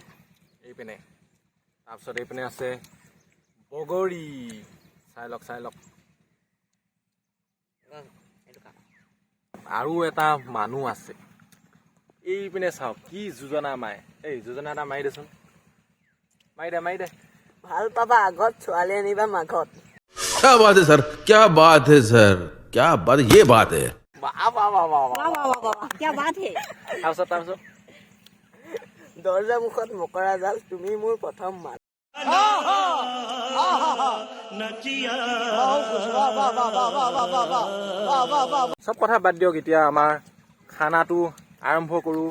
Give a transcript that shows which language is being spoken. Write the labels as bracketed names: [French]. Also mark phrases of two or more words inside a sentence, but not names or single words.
[Assamese] এইপিনে তাৰপিছত এইপিনে আছে বগৰী, চাই লওক। আৰু এটা মানুহ আছে এইপিনে, চাওক কি যোজনা মাৰে। এই যোজনা এটা মাৰি দেচোন, মাৰি দে। ভাল পাবা আগত ছোৱালী আনিবা মাঘত। [Hindi] क्या बात है सर, क्या बात है सर, क्या बात, ये बात है। क्या बात है। [Assamese] তাৰপিছত দৰ্জা মুখত মকৰা জাল তুমি মোৰ প্ৰথম মাল। চব কথা বাদ দিয়ক, এতিয়া আমাৰ খানাটো আৰম্ভ কৰোঁ।